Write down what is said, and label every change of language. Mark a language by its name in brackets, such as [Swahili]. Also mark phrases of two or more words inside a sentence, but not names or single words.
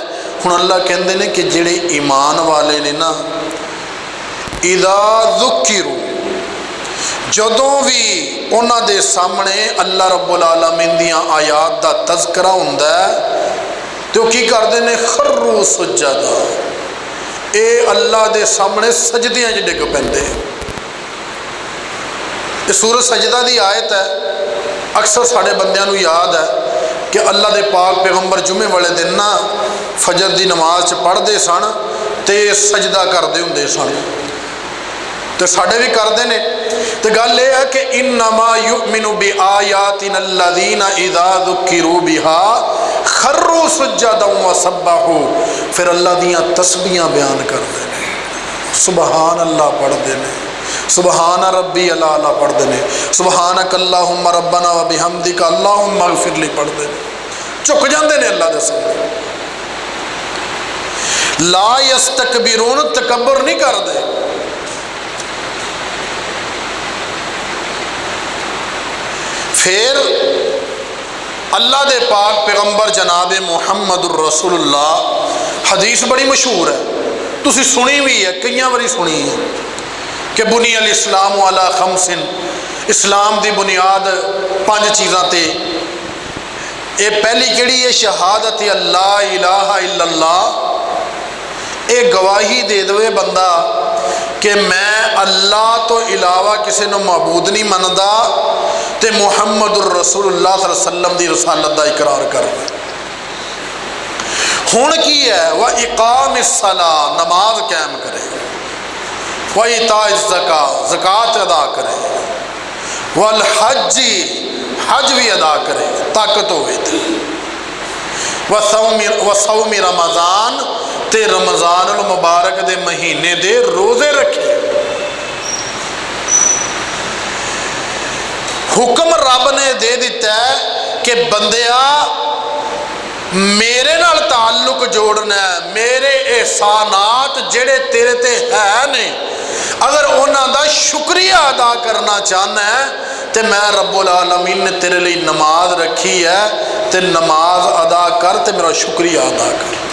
[Punjabi] ہن اللہ کہندے نے کہ جڑے ایمان والے نے نا، [Arabic] اذا ذکروا، [Punjabi] جدوں بھی انہاں دے سامنے اللہ رب العالمین دیاں آیات دا تذکرہ ہوندا ہے تو کی کردے نے [Arabic] خروا سجدا، [Punjabi] اے اللہ دے سامنے سجدیاں چ ڈگ پیندے۔ یہ سورۃ سجدہ دی آیت ہے، اکثر ساڑے بندیاں نو یاد ہے کہ اللہ دے پاک پیغمبر جمعے والے دن نا فجر دی نماز پڑھ دے سن تے سجدہ کر دے ہوندے سن، تو ساڑے بھی کر دے نے۔ تو گل یہ ہے کہ [Arabic] انما یؤمن بآیاتنا الذین اذا ذکروا بها خروا سجدا وسبحوا، [Punjabi] پھر اللہ دیاں تسبیحاں بیان کر دے نے، سبحان اللہ پڑھ دے نے، [Arabic] سبحان ربی الاعلیٰ [Punjabi] پڑھ دے نے، [Arabic] سبحانک اللہم ربنا و بحمدک اللہم اغفر لی [Punjabi] پڑھ دے نے، چک جاندے نے اللہ دے سامنے۔ [Arabic] لا یستکبرون، [Punjabi] تکبر نہیں کر دے۔ پھر اللہ دے پاک پیغمبر جناب محمد الرسول اللہ، حدیث بڑی مشہور ہے، تسی سنی ہوئی ہے، کئی باری سنی ہے کہ [Arabic] بنی الاسلام علی خمس، [Punjabi] اسلام دی بنیاد 5 چیزاں تے۔ اے پہلی کیڑی ہے؟ [Arabic] شہادت اللہ الہ الا اللہ، [Punjabi] اے گواہی دے دوے بندہ کہ میں اللہ تو علاوہ کسی نے معبود نہیں مندا تے [Arabic] محمد الرسول اللہ صلی اللہ علیہ وسلم [Punjabi] دی رسالت دا اقرار کر رہا ہے۔ ہن کی ہے؟ [Arabic] وَإِقَامِ الصَّلَاةِ، [Punjabi] نماز قائم کرے، [Arabic] وَإِيتَاءِ الزَّكَاةِ، [Punjabi] زکوٰۃ ادا کرے، وَالْحَجِّ، حج بھی ادا کرے طاقت ہوئے تھے، [Arabic] وَصَوْمِ رمضان، [Punjabi] تے رمضان المبارک دے مہینے دے روزے رکھے۔ حکم رب نے دے دیتا ہے کہ بندیا میرے نال تعلق جوڑنا ہے، میرے احسانات جڑے تیرے تے ہے نے، اگر انہاں دا شکریہ ادا کرنا چاہنا ہے تے میں رب العالمین نے تیرے لئے نماز رکھی ہے، تے نماز ادا کر تے میرا شکریہ ادا کر۔